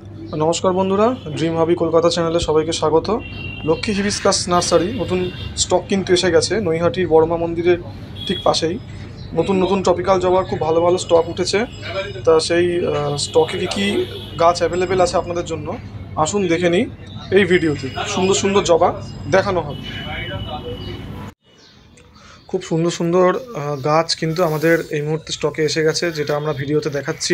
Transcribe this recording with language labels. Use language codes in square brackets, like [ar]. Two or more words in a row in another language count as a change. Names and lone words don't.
[bn] নমস্কার বন্ধুরা ড্রিম হবি কলকাতা চ্যানেলে সবাইকে স্বাগত। লক্ষ্মী হিবিস্কাস নার্সারি নতুন স্টক কিন্তু এসে গেছে নৈহাটির বড়মা মন্দিরের ঠিক পাশেই নতুন নতুন ট্রপিক্যাল জবার খুব ভালো ভালো স্টক উঠেছে। তা সেই স্টকে কি গাছ অ্যাভেলেবল আছে আপনাদের জন্য আসুন দেখে নিই এই ভিডিওতে। সুন্দর সুন্দর জবা দেখানো হবে। খুব সুন্দর সুন্দর গাছ কিন্তু আমাদের এই মুহূর্তে স্টকে এসে গেছে, যেটা আমরা ভিডিওতে দেখাচ্ছি।